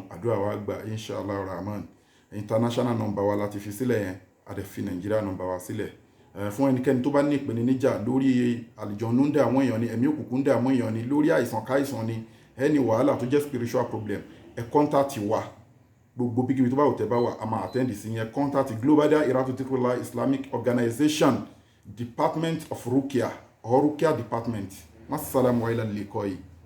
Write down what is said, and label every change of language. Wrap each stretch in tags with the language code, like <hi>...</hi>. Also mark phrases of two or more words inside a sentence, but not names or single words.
<yo>Àdúrà wa gbà</yo> <ar>إن شاء الله رحمن.</ar> <en>International number</en> <yo>wa láti fi sílẹ̀ yẹn, a dẹ̀ fi Nigeria number wa sílẹ̀. Fún ẹnikẹ́ni tó bá ní ìpèníjà lórí àlùjọ̀nnú ń dààmú èèyàn ni, ẹ̀mí òkùnkùn ń dààmú èèyàn ni, lórí àìsàn káìsàn ni, ẹni wàhálà tó jẹ́</yo> <en>spiritual problem,</en> <yo>ẹ contact wa. Gbogbo bíkíbi tó bá wò tẹ́ bá wà, a máa attend sí yẹn.</yo> <en>Contact Global Dahiratu Dhikrlahi Islamic Organization, Department of Rukia or Rukia Department.</en> <ar>والسلام على اللقاء.</ar>